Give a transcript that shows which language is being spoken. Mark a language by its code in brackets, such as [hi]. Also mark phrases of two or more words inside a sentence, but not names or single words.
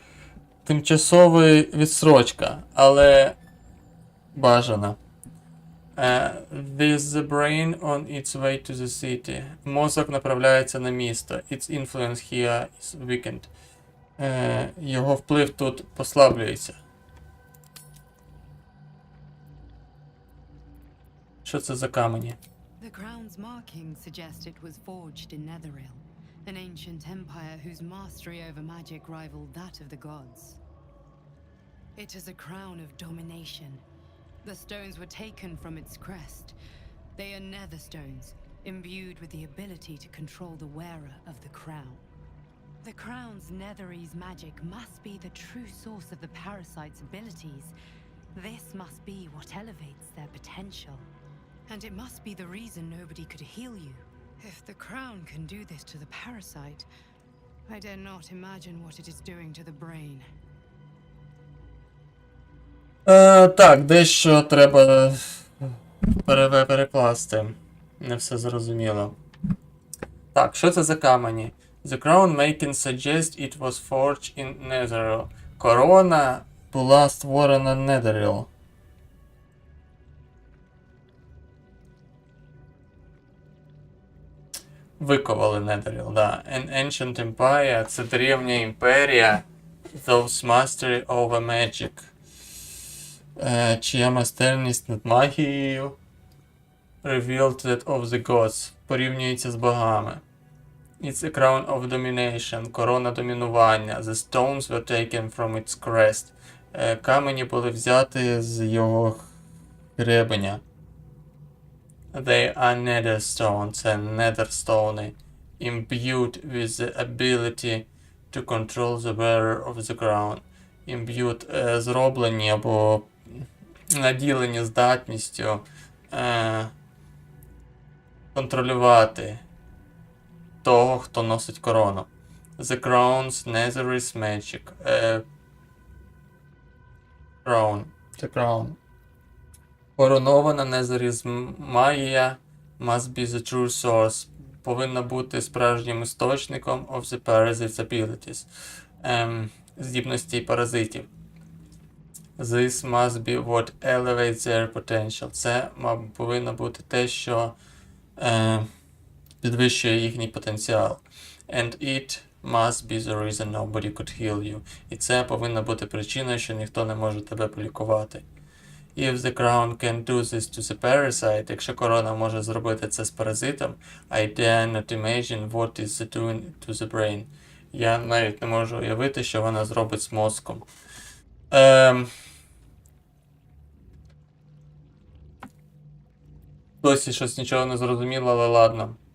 [uk] Тимчасова відсрочка, але бажана. [en] With the brain on its way to the city. [uk] Мозок направляється на місто. [en] Its influence here is weakened. [uk] Його вплив тут послаблюється. Що це за камені? [en] The crown's markings suggest it was forged in Netheril, an ancient empire whose mastery over magic rivaled that of the gods. It is a crown of domination. The stones were taken from its crest. They are nether stones, imbued with the ability to control the wearer of the crown. The crown's Netherese magic must be the true source of the parasite's abilities. This must be what elevates their potential. And it must be the reason nobody could heal you. If the crown can do this to the parasite, I dare not imagine what it is doing to the brain. [uk] Так, дещо треба перекласти. Не все зрозуміло. Так, що це за камені? [en] The crown making suggest it was forged in Netheril. [uk] Корона була створена Netheril. Виковали Netheril, да. [en] An ancient empire – [uk] це древня імперія. [en] Those mastery over magic. [uk] Чия майстерність над магією. [en] Revealed that of the gods. [uk] Порівнюється з богами. It's a crown of domination. Корона домінування. [en] The stones were taken from its crest. [uk] Камені були взяті з його гребеня. [en] They are nether stones. [uk] Це netherстони. [en] Imbued with the ability to control the wearer of the crown. [uk] Imbued зроблені або наділені здатністю контролювати того, хто носить корону. [en] The crown's Netherese magic. Crown. The crown. [uk] Коронована Netherese магія [en] must be the true source. [uk] Повинна бути справжнім істочником [en] of the parasite's abilities. [uk] Здібності паразитів. [en] This must be what elevates their potential. [uk] Це повинно бути те, що підвищує їхній потенціал. [en] And it must be the reason nobody could heal you. [uk] І це повинна бути причиною, що ніхто не може тебе полікувати. [en] If the crown can do this to the parasite, [uk] якщо корона може зробити це з паразитом, [en] I dare not imagine what is it doing to the brain. [uk] Я навіть не можу уявити, що вона зробить з мозком. Досі щось нічого не зрозуміло, але ладно.